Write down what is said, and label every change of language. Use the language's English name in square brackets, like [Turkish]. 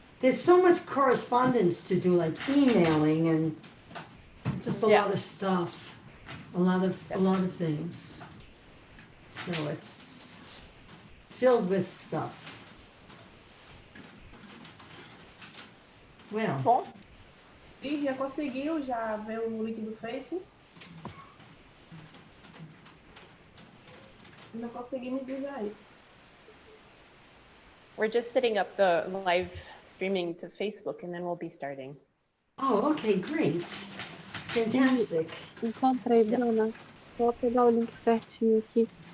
[English] There's so much correspondence to do, like emailing and just a lot of stuff, a lot of things. So it's filled with stuff. Well. [Portuguese] Bom. E já conseguiu já ver o link do Face? Não consegui me dizer aí. [English] We're just setting up the live streaming to Facebook, and then we'll be starting. Oh, okay, great. Fantastic. [Portuguese] Encontrei, Bruna. Só pegar o link certinho aqui.